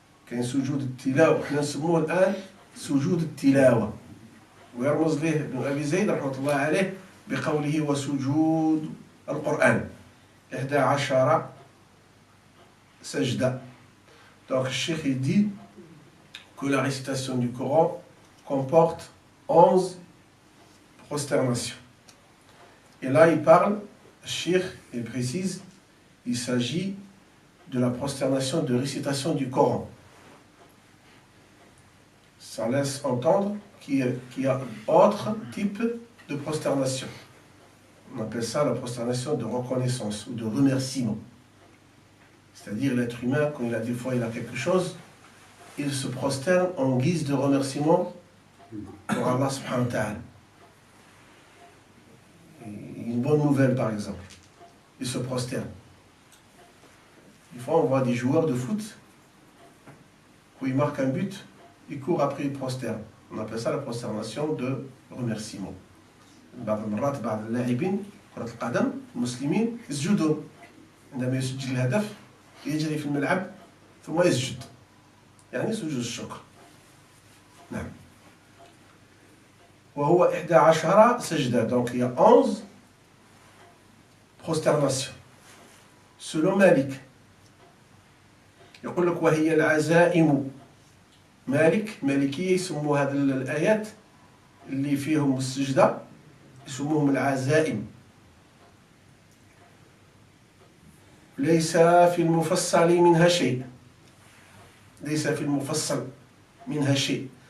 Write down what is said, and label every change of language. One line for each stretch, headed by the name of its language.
Arabic: كاين سجود التلاوة، احنا نسموه الآن سجود التلاوة، ويرمز له ابن أبي زيد رحمة الله عليه بقوله وسجود القرآن 11 سجدة.
French: Donc le Cheikh il dit que la récitation du Coran comporte 11 prosternations. Et là il parle, le Cheikh il précise, il s'agit de la prosternation de récitation du Coran. Ça laisse entendre qu'il y a autre type de prosternation. On appelle ça la prosternation de reconnaissance ou de remerciement. C'est-à-dire l'être humain, quand il a des fois il a quelque chose, il se prosterne en guise de remerciement pour Allah
Arabic: subhanahu wa ta'ala.
French: Une bonne nouvelle par exemple, il se prosterne. Des fois on voit des joueurs de foot, quand ils marquent un but, ils courent après, ils prosternent. On appelle ça la prosternation de remerciement.
Arabic: بعض المرات بعض اللاعبين كرة القدم المسلمين يسجدون عندما يسجل الهدف، يجري في الملعب ثم يسجد، يعني سجود الشكر. نعم. وهو 11 سجدة.
French: Donc il y a 11 prosternations selon مالك.
Arabic: يقول لك وهي العزائم. مالكية يسموا هذه الآيات اللي فيهم السجدة يسموهم العزائم. ليس في المفصل منها شيء. ليس في المفصل منها شيء.